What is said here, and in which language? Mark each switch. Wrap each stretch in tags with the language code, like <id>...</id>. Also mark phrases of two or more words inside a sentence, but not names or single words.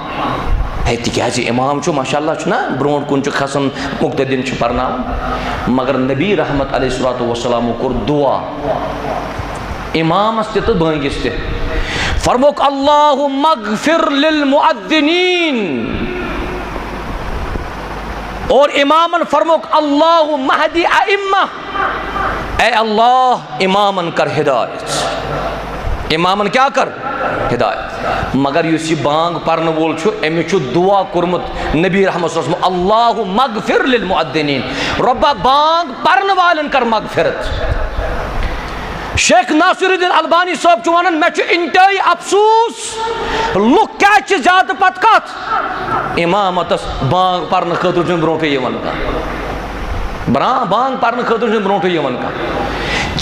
<ks>ہے تِکیٛازِ اِمام چھُ</ks> <ar>ماشاء اللہ</ar> <ks>چھُنہ برونٛٹھ کُن چھُ کھسان, مُقتدِن چھُ پرناوان. مگر نبی رحمت</ks> <ar>علیہ الصلوۃ والسلامو</ar> <ks>کوٚر دعا اِمامس تہِ تہٕ بٲنگِس تہِ. فرموکھ</ks> <ar>اللہُمَّ اغفر للمؤذنین,</ar> <ks>اور امامن فرموکھ</ks> <ar>اللہُمَّ اہدِ ائمہ,</ar> <ks>اے اللہ امامن کر ہدایت, امامن کیا کر ہدایت. مگر یُس یہِ بانگ پرن وول چھُ أمِس چھُ دعا کوٚرمُت نبی رحمت</ks> <ar>صلی اللہ علیہ وسلم اللہُمَّ اغفر للمؤذنین,</ar> <ks>رۄبا بانگ پرن والٮ۪ن کر مغفرت. شیخ ناصر الدین البانی صٲب چھُ ونان مےٚ چھُ انتہٲیی افسوٗس لُکھ کیٛازِ چھِ زیادٕ پتہٕ کتھ امامتس بانگ پرنہٕ خٲطرٕ چھُنہٕ برونٛٹھٕے یِوان کانٛہہ, بانگ پرنہٕ خٲطرٕ چھُنہٕ برونٛٹھٕے یِوان کانٛہہ.</ks>